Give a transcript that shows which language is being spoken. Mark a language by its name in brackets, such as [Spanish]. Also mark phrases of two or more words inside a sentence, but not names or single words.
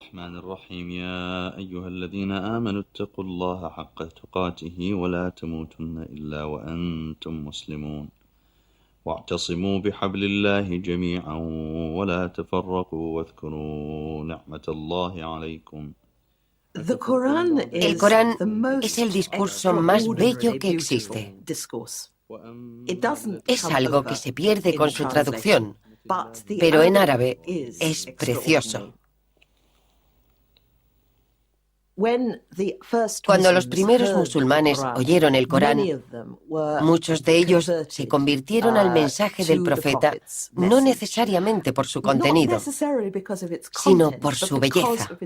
[Arabic] الرحمن الرحيم يا أيها الذين آمنوا اتقوا الله حق تقاته ولا تموتن إلا وأنتم مسلمون واعتصموا بحبل الله جميعا ولا تفرقوا واذكروا نعمة الله عليكم. [Spanish] El Corán es el discurso más bello que existe. Es algo que se pierde con su traducción, pero en árabe es precioso. Cuando los primeros musulmanes oyeron el Corán, muchos de ellos se convirtieron al mensaje del profeta, no necesariamente por su contenido, sino por su belleza.